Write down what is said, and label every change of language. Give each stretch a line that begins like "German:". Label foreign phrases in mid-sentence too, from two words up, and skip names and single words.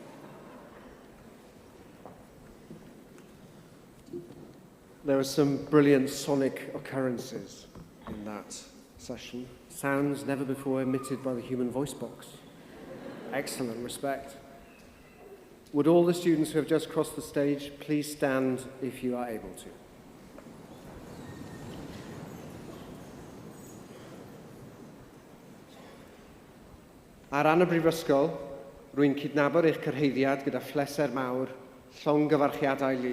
English: There were some brilliant sonic occurrences in that session. Sounds never before emitted by the human voice box. Excellent, respect. Would all the students who have just crossed the stage please stand if you are able to.
Welsh: Ar ran y Brifysgol, rwy'n cydnabod eich cyrhaeddiad gyda phleser mawr, llongyfarchiadau lu.